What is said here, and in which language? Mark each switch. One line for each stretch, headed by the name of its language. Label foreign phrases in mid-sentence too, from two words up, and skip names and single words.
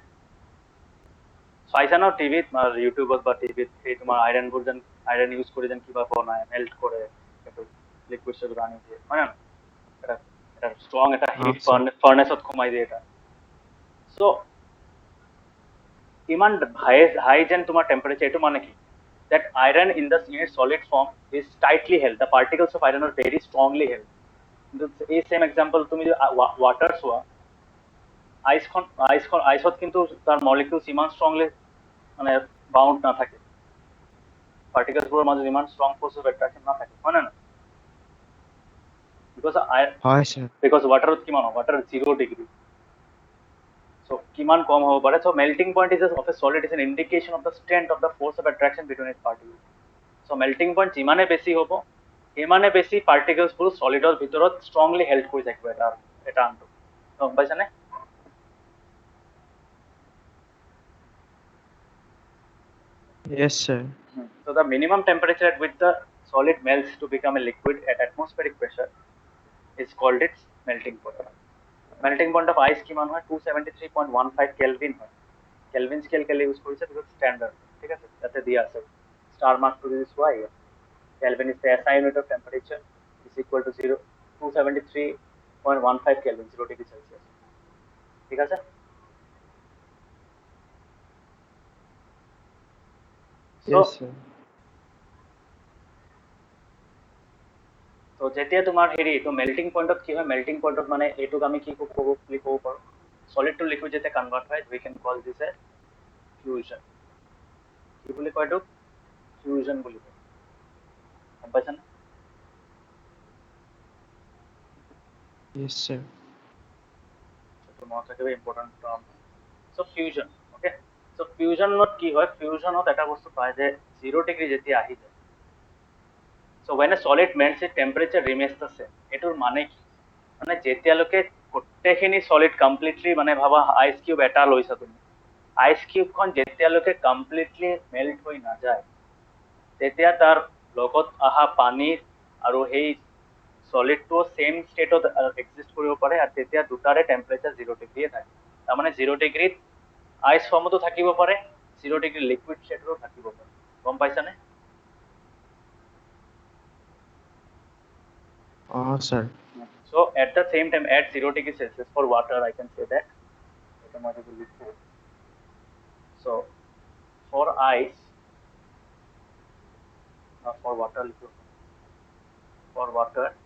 Assamese: চাইছা ন টিভিত ইউটিউবত বা টিভিত সেই তোমাৰ আইৰণবোৰ যেন আইৰণ ইউজ কৰি যেন কিবা বনায় মেল্ট কৰে সেইটো লিকুইড চেলত আনি দিয়ে হয় না এটা ষ্ট্ৰং এটা
English: heat furnaceত
Assamese: সোমাই দিয়ে এটা চ' ইমান হাই যেন তোমাৰ টেম্পাৰেচাৰ এইটো মানে কি
English: that iron in its solid form is tightly held. The particles of iron are very strongly held.
Assamese: এই
English: same example
Assamese: তুমি যদি ওয়াটার চোৱা আইসত কিন্তু তার মলিকিউলস ইমান স্ট্রংলি মানে বাউন্ড না থাকে পার্টিকেলসবোৰৰ মাজত ইমান স্ট্রং
English: force of attraction
Assamese: না থাকে হয় না
English: because waterত
Assamese: কিমান হয়
English: water 0 degree so
Assamese: কিমান কম হ'ব পাৰে
English: so melting point is of a solid is an indication of the strength of the force of attraction between its particles so melting point
Assamese: যিমানে বেছি হ'ব সিমানে বেছি
English: particlesবোৰ solidৰ ভিতৰত strongly held
Assamese: কৰি থাকিব এটা আনটো গম পাইছানে
English: Yes, sir. So the minimum temperature at which the solid melts to become a liquid at atmospheric pressure is called its melting point. Melting point of ice
Assamese: কিমান হয়
English: 273.15 Kelvin হয় Kelvin scale
Assamese: কেলে ইউজ কৰিছে
English: because standard
Assamese: ঠিক আছে তাতে দিয়া আছে
English: star mark to this why Kelvin is the SI unit of temperature is equal to 273.15 Kelvin 0 degree Celsius
Assamese: ঠিক আছে
English: Yes, sir.
Assamese: তো যেতিয়া তোমাৰ হেৰি তো
English: melting pointত
Assamese: কি হয়
English: melting pointত
Assamese: মানে এইটোক আমি কি ক'ব পাৰো
English: solid to liquid
Assamese: যেতিয়া কনভার্ট হয়
English: we can call this as fusion
Assamese: কি বুলি কয় এইটোক fusion বুলি কয় গম পাইছানে
English: Yes, sir.
Assamese: তো মনত ৰাখিব
English: important term so fusion okay so fusionত
Assamese: কি হয় ফিউজনত এটা বস্তু পায় যে 0 ডিগ্ৰী যেতিয়া আহি যায়
English: so when a solid melts its temperature remains the same
Assamese: এটোৰ মানে কি মানে যেতিয়ালৈকে গোটেইখিনি
English: solid completely
Assamese: মানে ভাবা
English: ice cube
Assamese: এটা লৈছা তুমি
English: ice cubeখন
Assamese: যেতিয়ালৈকে
English: completely melt
Assamese: হৈ নাযায় তেতিয়া তাৰ লগত আহা পানী আৰু সেই সলিডটো
English: same stateত exist
Assamese: কৰিব পাৰে আৰু তেতিয়া দুটাৰে টেম্পাৰেচাৰ 0 ডিগ্ৰীয়ে থাকে তাৰমানে 0 ডিগ্ৰীত
English: ice formতো
Assamese: থাকিব পাৰে 0 ডিগ্ৰী
English: liquid stateতো
Assamese: থাকিব পাৰে গম পাইছানে
English: Sir. So at the same time, at 0 degree Celsius for water, I can say that. So for ice, for water, for water